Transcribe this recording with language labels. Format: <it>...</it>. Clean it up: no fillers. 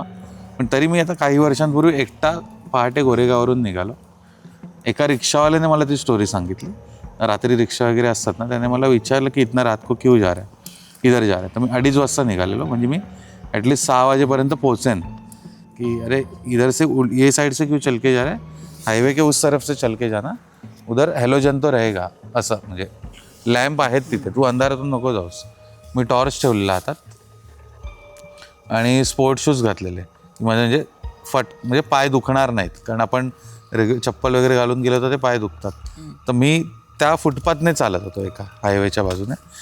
<mr>मग पण तरी मी आता काही वर्षांपूर्वी एकटा पहाटे गोरेगाववरून निघालो. एका रिक्षावाल्याने मला ती स्टोरी सांगितली. रात्री रिक्षा वगैरे असतात ना, त्याने मला विचारलं की</mr> <hi>इतना रात को क्यों जा रहा है,</hi> <mr>इधर जा रहा है. तर मी 2:30 वाजता निघालेलो, म्हणजे मी ॲटलीस्ट 6 वाजेपर्यंत पोहोचेन.</mr> <hi>कि अरे इधर से ये साइड से क्यों चल के जा रहा है, हाईवे के उस तरफ से चल के जाना, उधर हॅलोजन तो रहेगा.</hi> <mr>असं म्हणजे लॅम्प आहेत तिथे, तू अंधारातून नको जाऊस. मी टॉर्च ठेवलेला हातात आणि स्पोर्ट शूज घातलेले, म्हणजे म्हणजे पाय दुखणार नाहीत, कारण आपण चप्पल वगैरे घालून गेलो तर ते पाय दुखतात. तर मी त्या फुटपाथने चालत होतो एका हायवेच्या बाजूने.</mr>